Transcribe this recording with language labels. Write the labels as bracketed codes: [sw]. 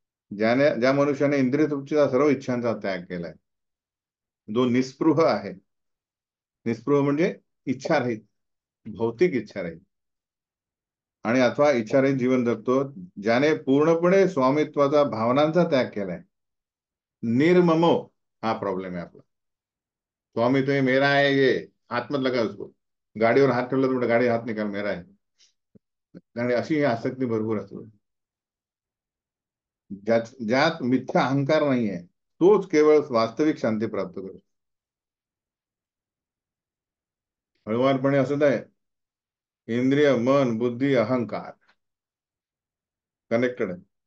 [mr] ज्या मनुष्याने इंद्रिय तृप्तीचा सर्व इच्छांचा त्याग केलाय, जो निस्पृह आहे. निस्पृह म्हणजे इच्छारहित, भौतिक इच्छारहित, आणि अथवा इच्छारहित जीवन जगतो, ज्याने पूर्णपणे स्वामित्वाचा भावनांचा त्याग केलाय. निर्ममो, हा प्रॉब्लेम आहे आपला. [hi] स्वामी तो ये मेरा है, ये हाथ मत लगा उसको. [mr] गाडीवर हात ठेवला तर गाडी हात निकाल, [hi] मेरा [mr] आहे. आणि अशी ही आसक्ती भरपूर असतो. ज्यात मिथ्या अहंकार नाहीये, तोच केवळ वास्तविक शांती प्राप्त करतो. हळुवारपणे असत आहे. इंद्रिय, मन, बुद्धी, अहंकार कनेक्टेड आहे.